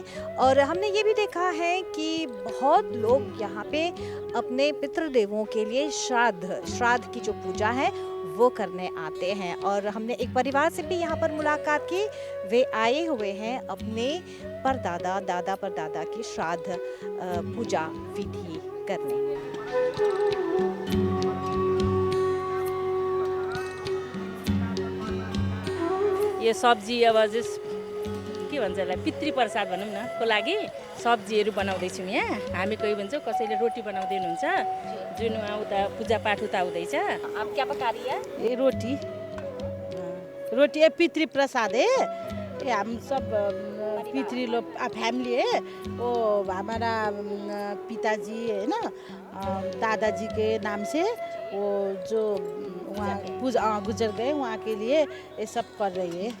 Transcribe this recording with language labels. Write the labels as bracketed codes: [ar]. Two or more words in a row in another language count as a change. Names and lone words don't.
[hi] और हमने ये भी देखा है कि बहुत लोग यहाँ पे अपने पितृदेवों के लिए श्राद्ध की जो पूजा है वो करने आते हैं। और हमने एक परिवार से भी यहाँ पर मुलाकात की, वे आए हुए हैं अपने परदादा, दादा परदादा की श्राद्ध पूजा विधि करने। [ne] यो सब्जी अब के भन्छ यसलाई पितृ प्रसाद भनौँ न को लागि सब्जीहरू बनाउँदैछौँ यहाँ। हामी कोही भन्छौँ, कसैले रोटी बनाउँदै हुनुहुन्छ, जुन उता पूजापाठ उता हुँदैछ। [hi] आप क्या पका रही है? ये रोटी रोटी है, पितृ प्रसाद है। ये हम सब पितृ लोग फैमिली है। वो हमारा पिताजी है ना, दादाजी के नाम से वो जो वहाँ गुजर गए, वहाँ के लिए ये सब कर रही है।